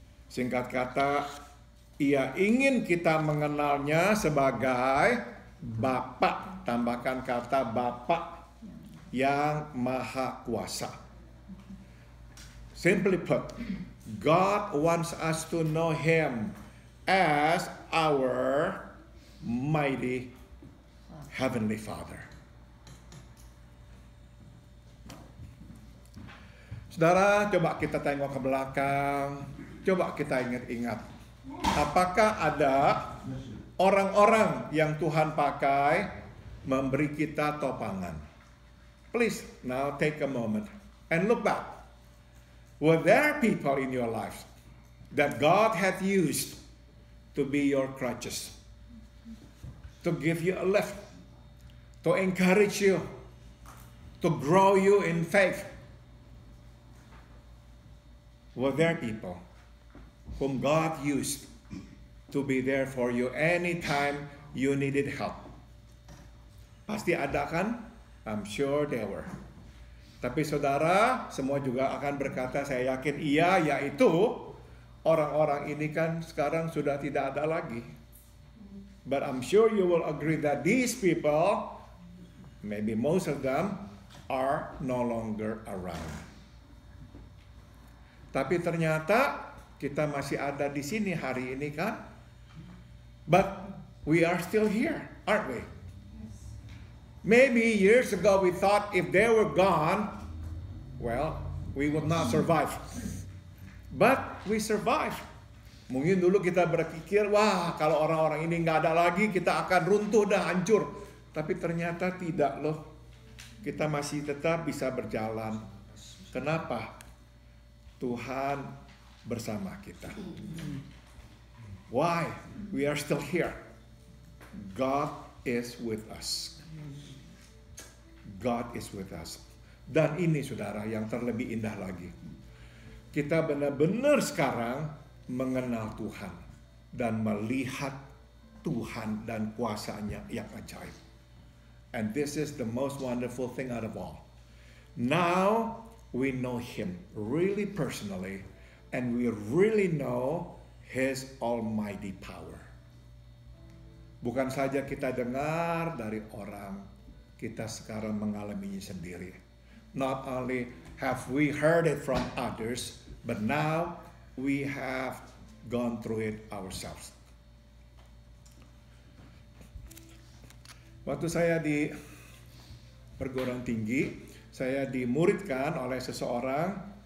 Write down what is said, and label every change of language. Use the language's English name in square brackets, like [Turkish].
[Indonesian] Singkat kata, Ia ingin kita mengenalnya sebagai Bapa, tambahkan kata Bapa yang Maha Kuasa. [English] Simply put, God wants us to know Him as our mighty Heavenly Father. [Indonesian] Saudara, coba kita tengok ke belakang, coba kita ingat-ingat. Apakah ada orang-orang yang Tuhan pakai memberi kita topangan? [English] Please, now take a moment and look back. Were there people in your life that God had used to be your crutches, to give you a lift, to encourage you, to grow you in faith? Were there people whom God used to be there for you anytime you needed help? [Indonesian] Pasti ada kan? [English] I'm sure there were. [Indonesian] Tapi saudara, semua juga akan berkata, saya yakin iya, yaitu orang-orang ini kan sekarang sudah tidak ada lagi. [English] But I'm sure you will agree that these people, maybe most of them, are no longer around. [Indonesian] Tapi ternyata kita masih ada di sini hari ini kan? [English] But we are still here, aren't we? Maybe years ago we thought if they were gone, well, we would not survive. But we survive. [Indonesian] Mungkin dulu kita berpikir, wah kalau orang-orang ini nggak ada lagi, kita akan runtuh dan hancur. Tapi ternyata tidak loh. Kita masih tetap bisa berjalan. Kenapa? Tuhan bersama kita. [English] Why? We are still here. God is with us. God is with us. [Indonesian] Dan ini saudara yang terlebih indah lagi. Kita benar-benar sekarang mengenal Tuhan dan melihat Tuhan dan kuasa-Nya yang ajaib. [English] And this is the most wonderful thing out of all. Now we know Him really personally and we really know His almighty power. [Indonesian] Bukan saja kita dengar dari orang, kita sekarang mengalaminya sendiri. [English] Not only have we heard it from others, but now we have gone through it ourselves. [Indonesian] Waktu saya di perguruan tinggi, saya dimuridkan oleh seseorang